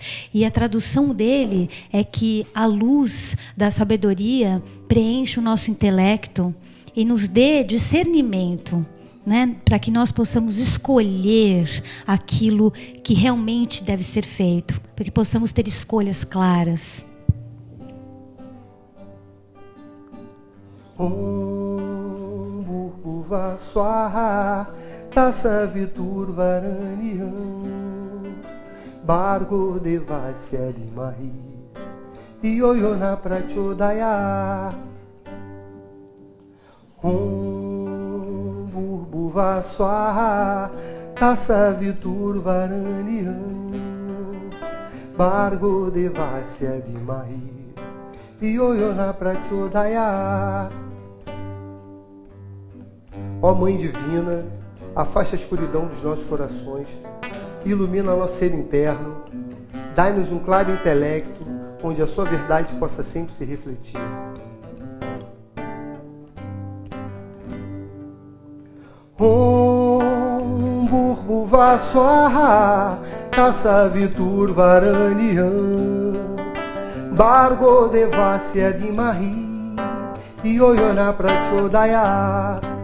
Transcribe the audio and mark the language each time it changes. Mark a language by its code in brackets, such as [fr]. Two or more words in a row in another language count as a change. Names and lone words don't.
[pt] E a tradução dele é que a luz da sabedoria preenche o nosso intelecto e nos dê discernimento, né, para que nós possamos escolher aquilo que realmente deve ser feito, para que possamos ter escolhas claras. [sa] ॐ भूर्भुवः स्वः तत्सवितुर् वरेण्यं भर्गो देवस्य धीमहि धियो यो नः प्रचोदयात्. ॐ भूर्भुवः स्वः तत्सवितुर् वरेण्यं भर्गो देवस्य धीमहि धियो यो नः प्रचोदयात्. [pt] Ó Mãe Divina, afasta a escuridão dos nossos corações, ilumina nosso ser interno, dai-nos um claro intelecto, onde a sua verdade possa sempre se refletir. [sa] ॐ भूर्भुवः स्वः तत्सवितुर् वरेण्यं भर्गो देवस्य धीमहि धियो यो नः प्रचोदयात्.